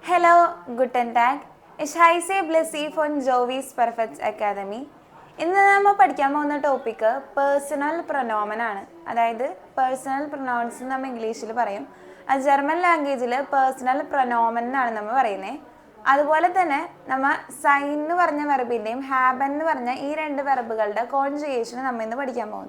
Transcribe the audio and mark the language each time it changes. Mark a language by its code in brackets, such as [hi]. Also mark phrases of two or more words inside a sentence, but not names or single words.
[de] Hello, guten Tag. Ich heiße Blessy von Jovis Perfect Academy. [ml] ഇന്ന് നമ്മൾ പഠിക്കാൻ പോകുന്ന ടോപ്പിക്ക് [de] Personal Pronomen [ml] ആണ്. അതായത് [en] personal pronouns [ml] നമ്മൾ ഇംഗ്ലീഷിൽ പറയും. [en] German language [de] Personal Pronomen [ml] എന്നാണ് നമ്മൾ പറയുന്നത്. അതുപോലെ തന്നെ നമ്മൾ സൈൻ എന്ന് പറഞ്ഞ വെർബിൻ്റെയും ഹാബൻ എന്ന് പറഞ്ഞ ഈ രണ്ട് വെർബുകളുടെ കോൺജുഗേഷൻ നമ്മൾ ഇന്ന് പഠിക്കാൻ പോകുന്നു.